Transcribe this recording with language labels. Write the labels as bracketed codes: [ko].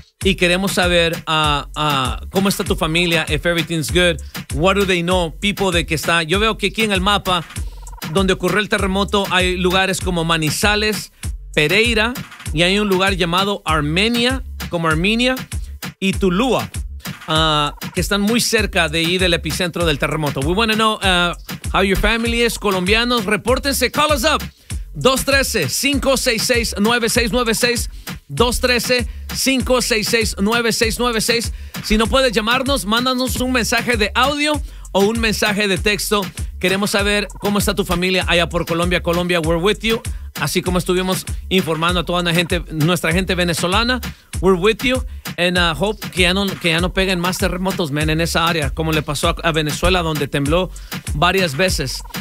[es] Y queremos saber cómo está tu familia, [en] if everything's good, what do they know, people [es] de que está. Yo veo que aquí en el mapa donde ocurrió el terremoto hay lugares como Manizales, Pereira, y hay un lugar llamado Armenia, como Armenia, y Tuluá, que están muy cerca de ahí del epicentro del terremoto. [en] We want to know how your family is, [es] colombianos, repórtense, [en] call us up, 213-566-9696, 213-566-9696. 1-866-566-9696. [es] Si no puedes llamarnos, mándanos un mensaje de audio o un mensaje de texto. Queremos saber cómo está tu familia allá por Colombia. [en] Colombia, we're with you. [es] Así como estuvimos informando a toda la gente, nuestra gente venezolana, [en] we're with you. And hope [es] que ya no peguen más terremotos, [en] man, [es] en esa área, como le pasó a Venezuela, donde tembló varias veces.